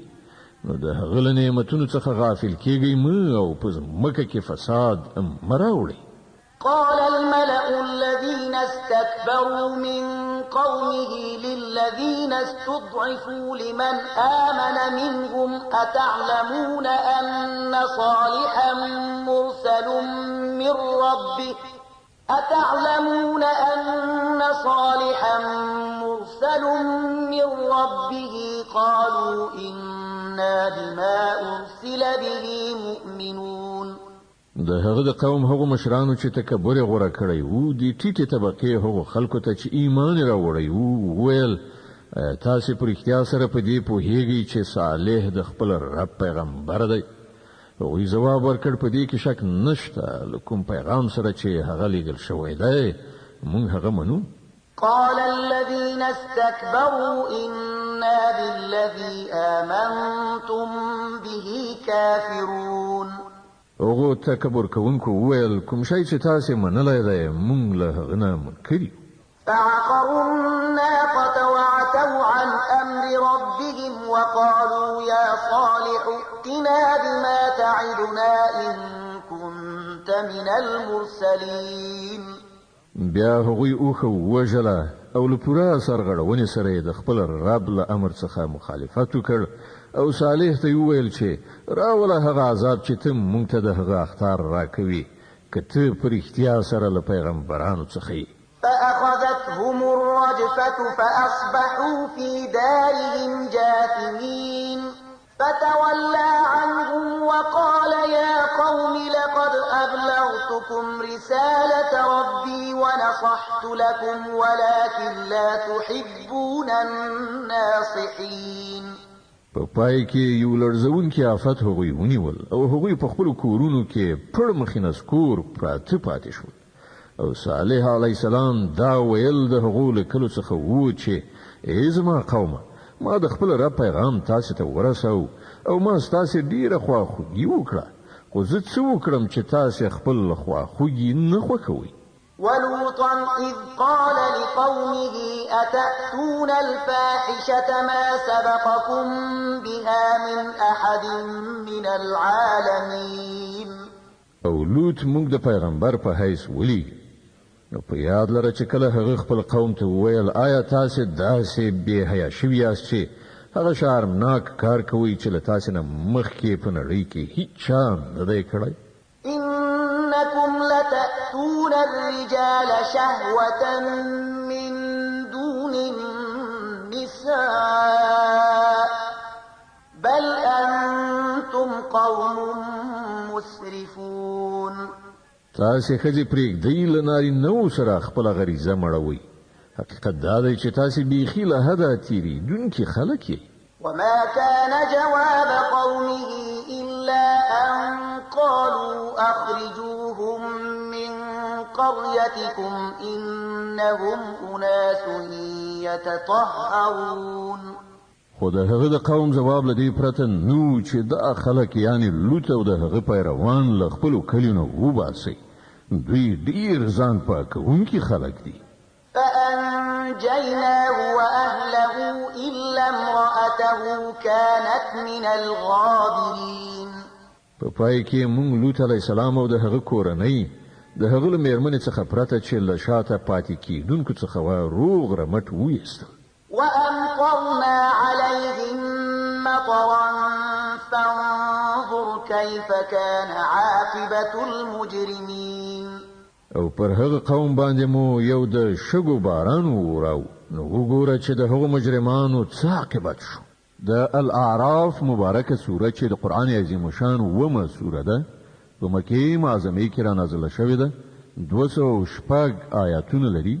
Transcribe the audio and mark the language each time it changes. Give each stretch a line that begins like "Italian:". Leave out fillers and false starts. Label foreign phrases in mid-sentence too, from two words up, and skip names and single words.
Pashto: نو د هغه له نعمتونو څخه غافل کېږئ مه او په ځمکه کې فساد مه راوړئ.
Arabic: قال الملأ الذين استكبروا من قومه للذين استضعفوا لمن آمن منهم أتعلمون أن صالحا مرسل من ربه قالوا إنا بما أرسل به مؤمنون.
Pashto: د هغه د قوم هغو مشرانو چې تکبر یې غوره کړی وو، د ټیټې طبقې هغو خلکو ته چې ایمان یې راوړی وو، ویل تاسې په رښتیا سره په دې پوهیږئ چې صالح د خپل رب پیغمبر دی؟ هغوی ځواب ورکړ په دې کې شک نشته، له کوم پیغام سره چې هغه لیږل شوی دی موږ هغه منو.
Arabic: قال الذين استكبروا إنا بالذي آمنتم به كافرون.
Pashto: هغو تکبر کوونکو وویل کوم شی چې تاسې منلی دی موږ له هغه نه منکر یو.
Arabic: فعقروا الناقة وعتوا عن أمر ربهم وقالوا يا صالح ائتنا بما تعدنا إن كنت من المرسلين.
Pashto: بیا هغوی اوښه ووژله او له پوره سرغړونې سره یې د خپل رب له امر څخه مخالفت وکړ او صالح ته وویل چې راوله هغه عذاب چې ته موږ ته د هغه اخطار راکوي که ته په رښتیا سره له پیغمبرانو څخه یې.
Arabic: فأخذتهم الرجفة فأصبحوا في دارهم جاثمين فتولى عنهم وقال يا قوم لقد أبلغتكم رسالة ربي ونصحت لكم ولكن لا تحبون الناصحين.
Pashto: په پای کې یو لړزونکي آفت هغوی ونیول او هغوی په خپلو کورونو کې پړ مخې نسکور پراته پاتې شول او صالح
Arabic: علیه السلام
Pashto: دا ویل د هغو له کلو څخه و چې ای زما قومه ما د خپل رب پیغام تاسې ته ورسو او ما ستاسې ډېره خواخوږي وکړه، خو زه څه وکړم چې تاسې خپل خواخوږي نه خوښوئ.
Arabic: ولوطا إذ قال لقومه أتأتون الفاحشة ما سبقكم بها من أحد من العالمين.
Pashto: او لوط موږ د پیغمبر په حیث ولیږي. نو په یاد لره چې کله هغه خپل قوم ته وویل آیا تاسې داسې بې حیا شوي یاست چې هغه شرمناک کار کوئ چې له تاسې نه مخکې په نړۍ کې هیڅ چا نه دی کړی؟
Arabic: إنكم لتأتون الرجال شهوة من دون النساء بل أنتم قوم مسرفون.
Pashto: تاسې ښځې پرېږدئ له نارینه‌وو سره خپله غریزه مړوئ. حقیقت دا دی چې تاسې بیخي له حده تېرېدونکي خلک یئ.
Arabic: وما كان جواب قومه إلا أن قالوا أخرجوهم من قريتكم إنهم أناس يتطهرون.
Pashto: خو د هغه د قوم جواب لدی پرته نو چې د خلک یعنی لوط او د هغه پیروان ل خپل کلینو وباسي دوی ډیر ځان پاکونکي خلک دي.
Arabic: فأنجيناه وأهله إلا امرأته كانت من الغابرين.
Pashto: په پای کې مونږ لوط
Arabic: علی السلام
Pashto: او د هغه کورنۍ د هغه له میرمنې څخه پرته چې له شاته پاتې کیدونکو څخه روغ رمټ وېستل.
Arabic: وأمطرنا عليهم مطرا فانظر كيف كان عاقبة المجرمين.
Pashto: او پر هغه قوم باندې مو یو د شګو باران وراو نو وګوره چې د هغو مجرمانو څه عاقبت شو. د الاعراف مبارکه سوره چې د قران عظیم شان ومه سوره ده په مکه معظمه کې را نازله شوې ده 206 آیاتونه لري.